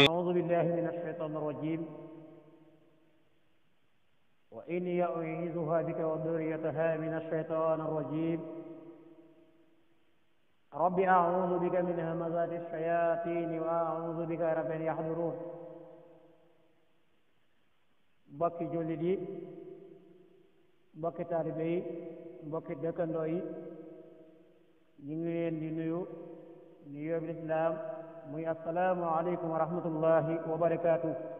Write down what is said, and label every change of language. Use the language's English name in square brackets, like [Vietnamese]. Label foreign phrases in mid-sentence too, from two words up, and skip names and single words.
[Arabic] أعوذ بالله من الشيطان الرجيم وإني أعيذها بك وذريتها من الشيطان الرجيم رب أعوذ بك من همزات الشياطين وأعوذ بك رب أن يحضرون [Wolof] mbokki jullit yi mbokki taalibe yi mbokki dëkkandoo yi ñu ngi leen di nuyu nuyoo bi lislaam muy [Arabic] السلام عليكم ورحمة الله وبركاته